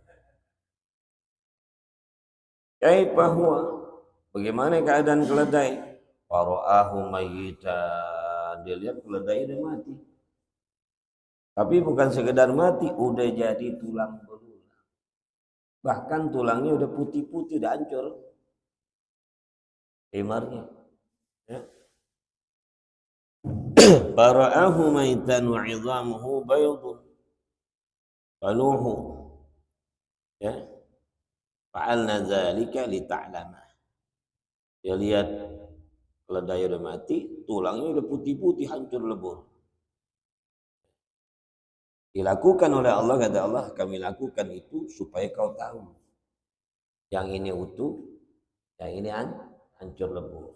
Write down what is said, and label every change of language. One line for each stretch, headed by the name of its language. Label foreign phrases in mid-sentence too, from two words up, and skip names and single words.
Arabic: كيف هو?
Indonesian: Bagaimana keadaan keledai?
Arabic: فرآه ميتا.
Indonesian: Dia lihat keledai udah mati. Tapi bukan sekedar mati, udah jadi tulang belulang. Bahkan tulangnya udah putih-putih, udah hancur. Himarnya. Ya.
Arabic: فرآه ميتا وعظامه بيض. Faluhu. Ya. فعلنا ذلك لتعلم.
Indonesian: Dia lihat keledai udah mati, tulangnya udah putih-putih, hancur lebur. Dilakukan oleh Allah, kata Allah, kami lakukan itu supaya kau tahu. Yang ini utuh, yang ini hancur lebur.